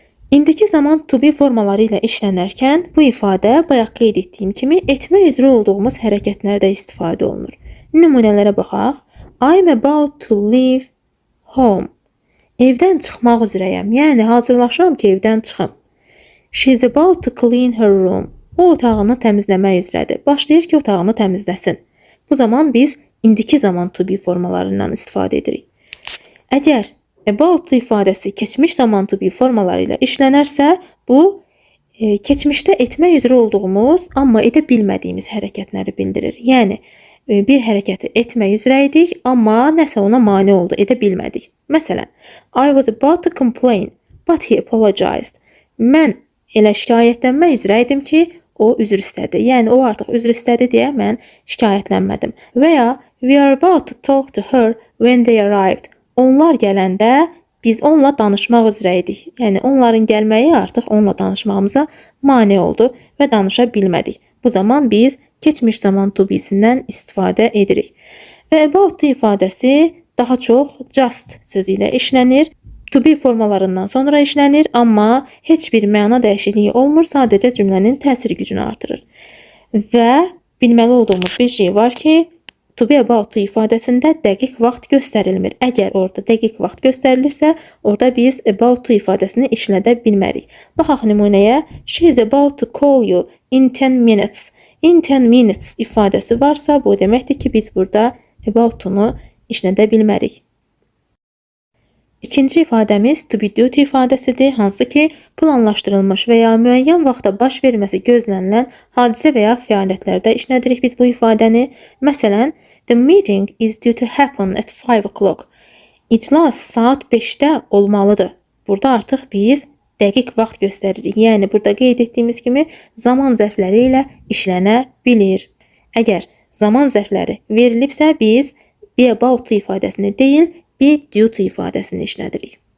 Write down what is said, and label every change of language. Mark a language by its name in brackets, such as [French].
[Azerbaijani] İndiki zaman to be formaları ilə işlənərkən bu ifadə bayaq qeyd etdiyim kimi etmək üzrə olduğumuz hərəkətlərdə istifadə olunur. Nümunələrə baxaq. [English] I'm about to leave home. [Azerbaijani] Evdən çıxmaq üzrəyəm, yəni hazırlaşıram ki, evdən çıxım. [English] She's about to clean her room. [Azerbaijani] O otağını təmizləmək üzrədir. Başlayır ki, otağını təmizləsin. Bu zaman biz indiki zaman to be formalarından istifadə edirik. Əgər about to ifadəsi keçmiş zaman to be formaları ilə işlənərsə, bu keçmişdə etmək üzrə olduğumuz, amma edə bilmədiyimiz hərəkətləri bildirir. Yəni, bir hərəkəti etmək üzrə idik, amma nəsə ona mane oldu, edə bilmədik. Məsələn, [English] I was about to complain, but he apologized. [Azerbaijani] Mən elə şikayətlənmək üzrə idim ki, o üzr istədi. Yəni, o artıq üzr istədi deyə mən şikayətlənmədim. Və ya, [English] we are about to talk to her when they arrived. [Azerbaijani] Onlar gələndə biz onunla danışmaq üzrə idik. Yəni, onların gəlməyi artıq onunla danışmağımıza mane oldu və danışa bilmədik. Bu zaman biz keçmiş zaman to be-sindən istifadə edirik. Və about to ifadəsi daha çox just sözü ilə işlənir. To be formalarından sonra işlənir, amma heç bir məna dəyişikliyi olmur, sadəcə cümlənin təsir gücünü artırır. Və bilməli olduğumuz bir şey var ki, to be about to ifadəsində dəqiq vaxt göstərilmir. Əgər orada dəqiq vaxt göstərilirsə, orada biz about to ifadəsini işlədə bilmərik. Baxaq nümunəyə. [English] She is about to call you in 10 minutes. [Azerbaijani] In 10 minutes ifadəsi varsa, bu deməkdir ki, biz burada about to-nu işlədə bilmərik. İkinci ifadəmiz to be due to ifadəsidir, hansı ki, planlaşdırılmış və ya müəyyən vaxtda baş verməsi gözlənilən hadisə və ya fəaliyyətlərdə işlədirik biz bu ifadəni. Məsələn, [English] the meeting is due to happen at 5 o'clock. [Azerbaijani] İclas saat 5-də olmalıdır. Burada artıq biz dəqiq vaxt göstəririk. Yəni, burada qeyd etdiyimiz kimi zaman zərfləri ilə işlənə bilir. Əgər zaman zərfləri verilibsə, biz be about to ifadəsini deyil, be due to ifadəsini işlədirik.